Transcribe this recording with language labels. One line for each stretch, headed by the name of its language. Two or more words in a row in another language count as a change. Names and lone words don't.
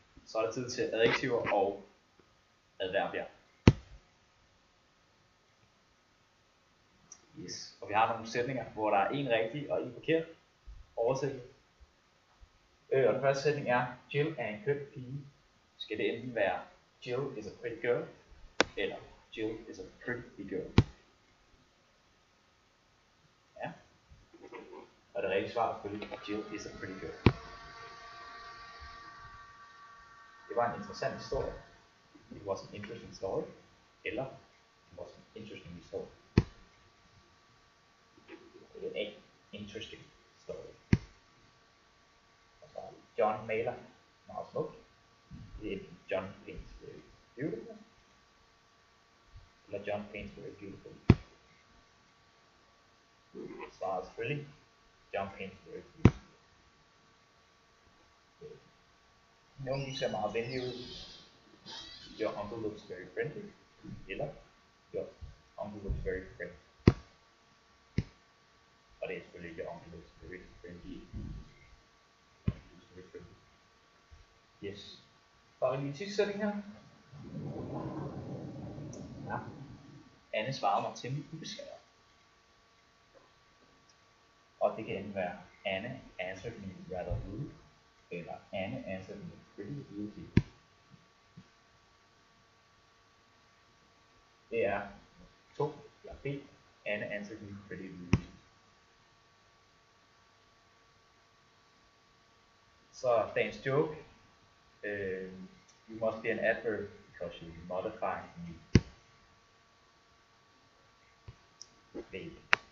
Danish: Så er det tid til adjektiver og adverbier. Yes. Og vi har nogle sætninger, hvor der er en rigtig og en forkert. Oversætning. Og den første sætning er, Jill er en køn pige. Skal det enten være,
English: Jill is a pretty girl, eller Jill is a pretty girl.
Danish: Ja. Og det rigtige svar er selvfølgelig,
English: Jill is a pretty girl.
Danish: Det var en interessant historie.
English: It was an interesting story. Eller, it was an interesting story.
Danish: Det er en
English: interesting story.
Danish: Og så John maler meget smukt. Det er
English: John paints very beautiful. Eller John paints very beautiful.
Danish: Svaret er selvfølgelig
English: John paints very beautiful.
Danish: Nogen ser meget venlig ud.
English: Your uncle looks very friendly. Eller your uncle looks very friendly.
Danish: Og det er selvfølgelig
English: your uncle looks very friendly.
Danish: Yes. Bare lige sidste sætning her. Ja. Anne svarede mig temmelig ubesværet. Og det kan enten være
English: Anne answered me rather rude, eller Anne answered me pretty rudely.
Danish: Det er 2 eller B.
English: Anne answered me pretty rudely.
Danish: Så dagens joke.
English: You must be an adverb because you modify me. Baby.